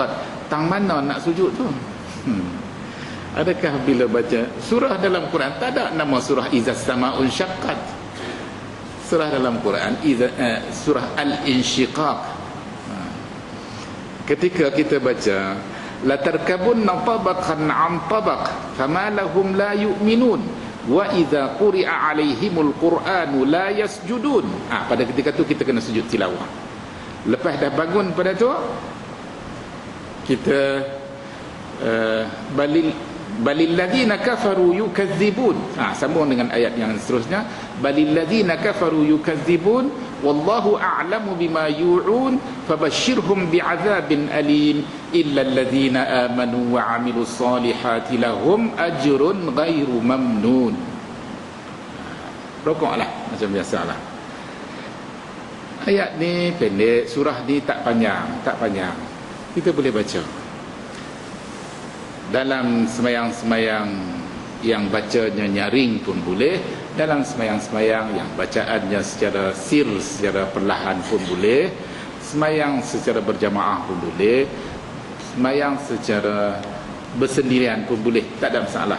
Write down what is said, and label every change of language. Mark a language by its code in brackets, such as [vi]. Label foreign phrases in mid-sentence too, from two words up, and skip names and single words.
[ms] Tang mana nak sujud tu? Adakah bila baca surah dalam Quran tak ada nama surah Izas Sama'un Syaqqat? Surah dalam Quran surah Al-Insyiqaq. [ar] Ketika kita baca لتركبن طبقا عن طبق فما لهم لا يؤمنون وإذا قرئ عليهم القرآن لا يسجدون. [ms] Pada ketika tu kita kena sujud tilawah. Lepas dah bangun pada tu kita [ar] بل الذين كفروا يكذبون. [ms] Sambung dengan ayat yang seterusnya, [ar] بل الذين كفروا يكذبون والله أعلم بما يوعون فبشرهم بعذاب أليم إلا الذين آمنوا وعملوا الصالحات لهم أجر غير ممنون. [ms] Rokoklah macam biasalah. Ayat ni pendek, surah ni tak panjang. Kita boleh baca dalam semayang-semayang yang bacanya nyaring pun boleh, dalam semayang-semayang yang bacaannya secara secara perlahan pun boleh, semayang secara berjamaah pun boleh, semayang secara bersendirian pun boleh, tak ada masalah.